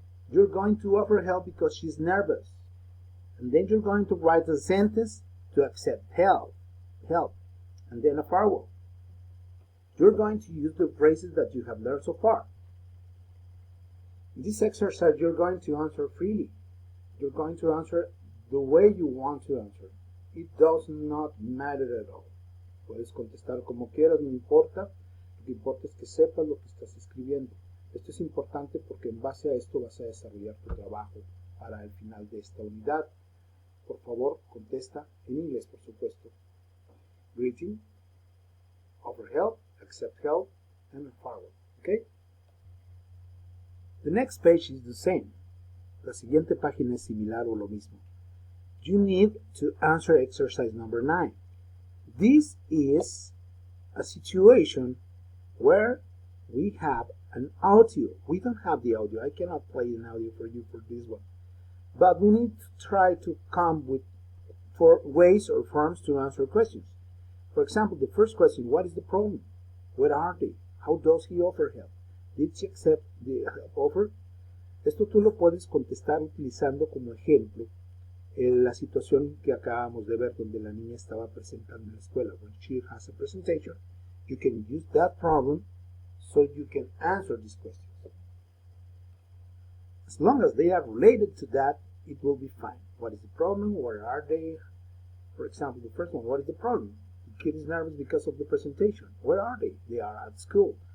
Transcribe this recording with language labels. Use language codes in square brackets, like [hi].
[en] You're going to offer help because she's nervous. And then you're going to write a sentence to accept help. Help. And then a farewell. You're going to use the phrases that you have learned so far. In this exercise, you're going to answer freely. You're going to answer the way you want to answer. It does not matter at all. [es] Puedes contestar como quieras, no importa. Lo que importa es que sepas lo que estás escribiendo. Esto es importante porque en base a esto vas a desarrollar tu trabajo para el final de esta unidad. Por favor, contesta en inglés, por supuesto. [en] Greeting, offer help, accept help, and farewell. Okay? The next page is the same. [es] La siguiente página es similar o lo mismo. [en] You need to answer exercise number 9. This is a situation where we have an audio. We don't have the audio. I cannot play an audio for you for this one. But we need to try to come with ways or forms to answer questions. For example, the first question, what is the problem? Where are they? How does he offer help? Did she accept the help offer? [es] Esto tú lo puedes contestar utilizando como ejemplo la situación que acabamos de ver donde la niña estaba presentando en la escuela. [en] When she has a presentation, you can use that problem so you can answer these questions. As long as they are related to that, it will be fine. What is the problem? Where are they? For example, the first one, what is the problem? The kid is nervous because of the presentation. Where are they? They are at school.